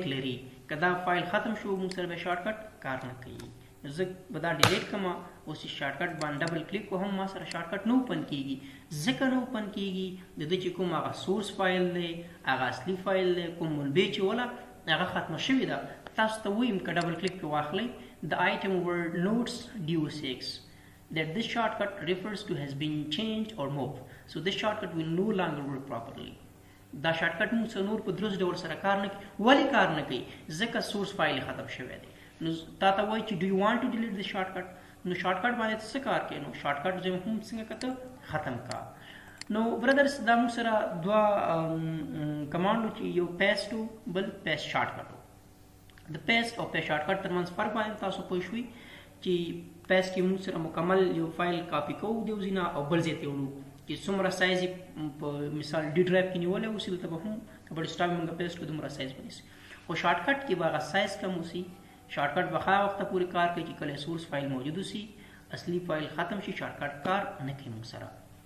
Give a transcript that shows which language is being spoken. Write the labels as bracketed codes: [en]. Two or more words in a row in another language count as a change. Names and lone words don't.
[ps] لري که دا فایل ختم شو موږ سره بیا شارټکټ کار نه کوي زه به دا ډیلیټ کړم اوس شارټکټ باندې ډبل کلیک وهم ما سره شارټکټ نه اوپن کېږي ځکه نه اوپن کېږي د ده چې کوم هغه سورس فایل دی هغه اصلي فایل دی کوم منبع چې وله هغه ختمه شوې ده تاسو ته وایم که ډبل کلیک پرې واخلئ [en] the item word notes DO6 that this shortcut refers to has been changed or moved so this shortcut will no longer work properly. [ps] دا شارټکټ موږ سره نور په درست ډول سره کار نه کوي ولې کار نه کوي ځکه سورس فایل ختم شوی دی نو تا ته وایي چې [en] do you want to delete the shortcut [ps] نو شارټکټ باندې څه کار کوي نو شارټکټ زه هم څنګه کته ختم کا نو برادرز دا موږ سره دوه کمانډو چې یو پیسټ بل پیسټ شارټکټ د پیسټ او پیسټ شارټکټ ترمنځ فرق باندې تاسو پوه شوي چې پیسټ کې موږ سره مکمل یو فایل کاپی کوو د یو ځای نه او بل ځای ته وړو چې څومره سایز یې په مثال ډي ډرایو کې نیولی اوسي دلته به هم که په ډیسکټاپ موږ پیسټ کړو دومره سایز به نیسي خو شارټکټ کې به هغه سایز کم اوسي شارټکټ به هغه وخته پورې کار کوي چې کله سورس فایل موجود اوسي اصلي فایل ختم شي شارټکټ کار نه کوي موږ سره.